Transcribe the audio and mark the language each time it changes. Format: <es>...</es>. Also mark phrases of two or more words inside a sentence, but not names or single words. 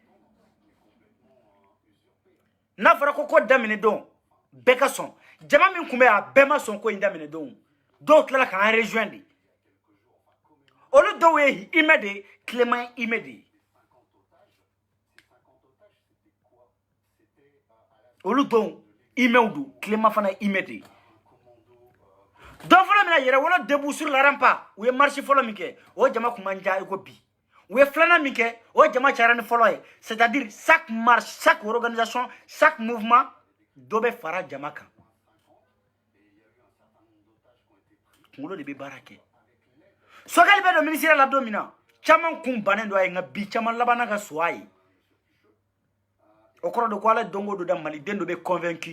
<bm>n'a fɔra ko daminɛ don bɛɛ ka sɔn jama min tun bɛ yen a bɛɛ ma sɔn ko in daminɛ don dɔw tilala k'an rejoindre de olu dɔw ye imɛ de ye Clément ye imɛ de ye olu dɔw imɛw don Clément fana ye imɛ de ye dɔ fɔlɔ min na yɛrɛwolo</bm> <fr>debout sur la rampa</fr> <bm>u ye marche fɔlɔ min kɛ o jama kun man diya i ko bi u ye filanan min kɛ o jama cayara ni fɔlɔ ye</bm> <fr>c'est à dire chaque marche chaque organisation chaque mouvement</fr> <bm>dɔ bɛ fara jama kan kunkolo de bɛ baara kɛ Sogɛli bɛ don ministère la don min na caman kun bannen don a ye nka bi caman labanna ka so a ye o kɔrɔ de ko ala don o don da maliden dɔ bɛ convaincu</bm>